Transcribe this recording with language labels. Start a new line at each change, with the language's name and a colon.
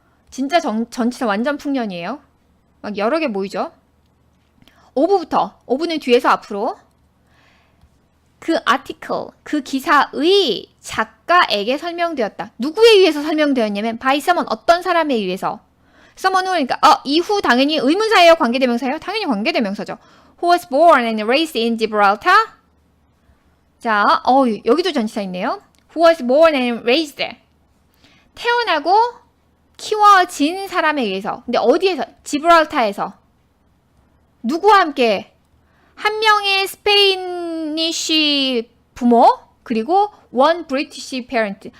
Korean: 진짜 전치사 완전 풍년이에요. 막 여러 개 모이죠. 오브부터. 오브는 뒤에서 앞으로. 그 article, 그 기사의 작가에게 설명되었다. 누구에 의해서 설명되었냐면
English: by someone,
Korean: 어떤 사람에 의해서.
English: someone who
Korean: 니까 이후 당연히 의문사예요? 관계대명사예요? 당연히 관계대명사죠.
English: Who was born and raised in Gibraltar.
Korean: 자, 여기도 전치사 있네요.
English: Who was born and raised.
Korean: 태어나고 키워진 사람에 의해서. 근데 어디에서? 지브랄타에서. 누구와 함께? 한 명의 스페인이시 부모 그리고
English: one British parent.